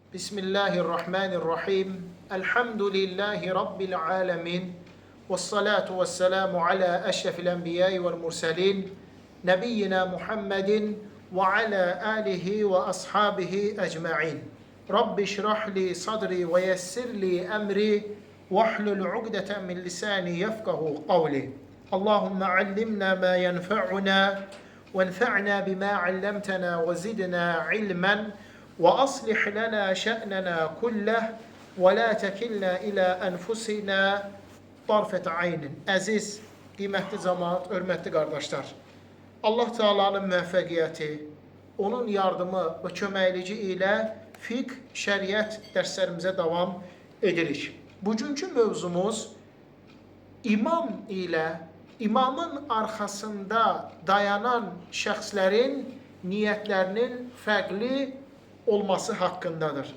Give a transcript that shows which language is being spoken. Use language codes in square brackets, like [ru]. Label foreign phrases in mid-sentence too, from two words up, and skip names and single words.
[ar] بسم الله الرحمن الرحيم. الحمد لله رب العالمين. والصلاة والسلام على أشرف الأنبياء والمرسلين. نبينا محمد وعلى آله وأصحابه أجمعين. رب اشرح لي صدري ويسر لي أمري. واحلل عقدة من لساني يفقهوا قولي. اللهم علمنا ما ينفعنا. وانفعنا بما علمتنا وزدنا علما وأصلح لنا شأننا كله ولا تكلنا إلى أنفسنا طرفة عين. [az] Əziz, qiymətli cəmaət, hörmətli qardaşlar. Allah Teala'nın müvəffəqiyyəti, onun yardımı və köməkliyi ilə fiqh, şəriət dərslərimizə davam edirik. Bugünkü mövzumuz imam ilə İmamın arxasında dayanan şəxslərin niyyətlərinin fərqli olması haqqındadır.